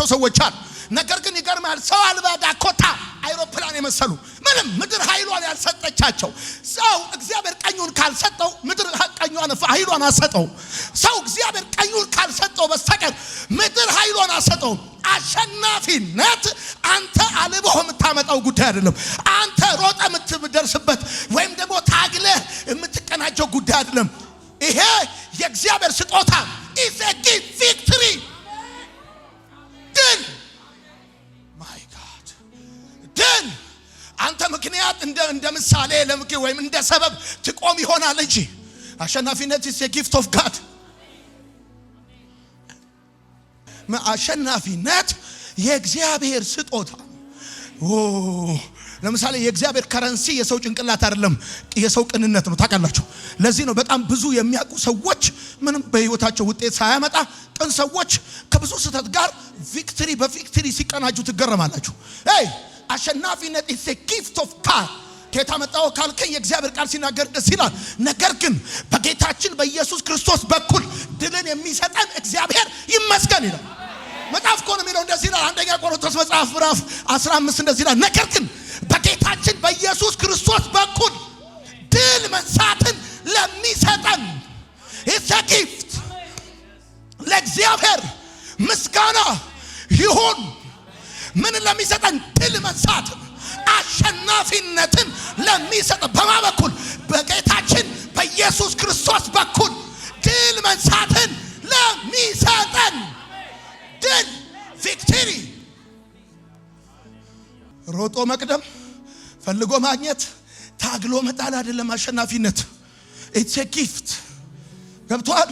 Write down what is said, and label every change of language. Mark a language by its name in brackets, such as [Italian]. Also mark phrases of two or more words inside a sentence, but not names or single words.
[Amharic] ሰዎች አሉ። ነገር ግን ይገርማል፣ ሰው አልባ ዳኮታ አይሮፕላን የመሰሉ ምንም ምድር ኃይሏን ያልሰጠቻቸው። ሰው እግዚአብሔር ቀኙን ካልሰጠው ምድር ቀኙን ኃይሏን አሰጠው። ሰው እግዚአብሔር ቀኙን ካልሰጠው በስተቀር ምድር ኃይሏን አሰጠው። አሸናፊነት አንተ አልቦህ የምታመጣው ጉዳይ አይደለም። አንተ ሮጠ የምትደርስበት ወይም ደግሞ ታግለህ የምትቀናጀው ጉዳይ አይደለም። ይሄ የእግዚአብሔር ስጦታ [English] is a gift victory [Amharic] ድል [English] my god [Amharic] ድል አንተ ምክንያት እንደ ምሳሌ ለምክር ወይም እንደ ሰበብ ትቆም ይሆናል እንጂ አሸናፊነት [English] is a gift of God። [Amharic] አሸናፊነት የእግዚአብሔር ስጦታ። ለምሳሌ የእግዚአብሔር ከረንሲ የሰው ጭንቅላት አይደለም፣ የሰው ቅንነት ነው። ታውቃላችሁ። ለዚህ ነው በጣም ብዙ የሚያውቁ ሰዎች ምንም በህይወታቸው ውጤት ሳያመጣ ቅን ሰዎች ከብዙ ስህተት ጋር በቪክትሪ ሲቀናጁ ትገረማላችሁ። አሸናፊነት [English] is a gift of God። [Amharic] ከየት አመጣው ካልከኝ የእግዚአብሔር ቃል ሲናገር ደስ ይላል። ነገር ግን በጌታችን በኢየሱስ ክርስቶስ በኩል ድልን የሚሰጠን እግዚአብሔር ይመስገን ይላል። መጽሐፍ እኮ ነው የሚለው እንደዚህ ይላል። አንደኛ ቆሮንቶስ መጽሐፍ ምዕራፍ 15 እንደዚህ ይላል። ነገር ግን በጌታችን በኢየሱስ ክርስቶስ በኩል ድል መንሳትን ለሚሰጠን [English] it's a gift። [Amharic] ለእግዚአብሔር ምስጋና ይሁን። ምን ለሚሰጠን? ድል መንሳትን፣ አሸናፊነትን ለሚሰጠን በማ በኩል? በጌታችን በኢየሱስ ክርስቶስ በኩል ድል መንሳትን ለሚሰጠን ድል ቪክቶሪ። ሮጦ መቅደም፣ ፈልጎ ማግኘት፣ ታግሎ መጣል አይደለም አሸናፊነት። [English] It's a gift። [Amharic] ገብቷል?